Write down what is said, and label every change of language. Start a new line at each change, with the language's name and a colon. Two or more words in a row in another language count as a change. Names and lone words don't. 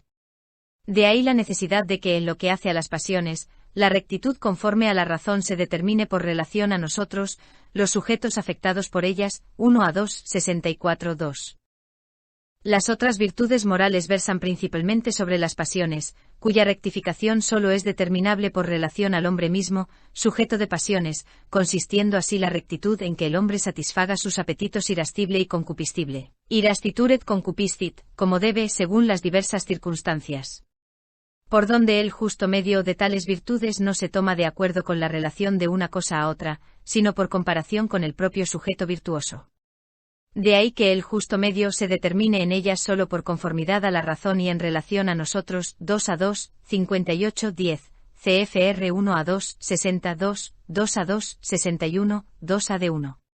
Spanish: De ahí la necesidad de que en lo que hace a las pasiones, la rectitud conforme a la razón se determine por relación a nosotros, los sujetos afectados por ellas, 1:2 64:2. Las otras virtudes morales versan principalmente sobre las pasiones, cuya rectificación solo es determinable por relación al hombre mismo, sujeto de pasiones, consistiendo así la rectitud en que el hombre satisfaga sus apetitos irascible y concupiscible.
Latin: Irastitur et concupiscit,
Spanish: como debe según las diversas circunstancias. Por donde el justo medio de tales virtudes no se toma de acuerdo con la relación de una cosa a otra, sino por comparación con el propio sujeto virtuoso. De ahí que el justo medio se determine en ellas solo por conformidad a la razón y en relación a nosotros, 2:2 58:10, CFR 1:2 62, 2:2 61, 2:1.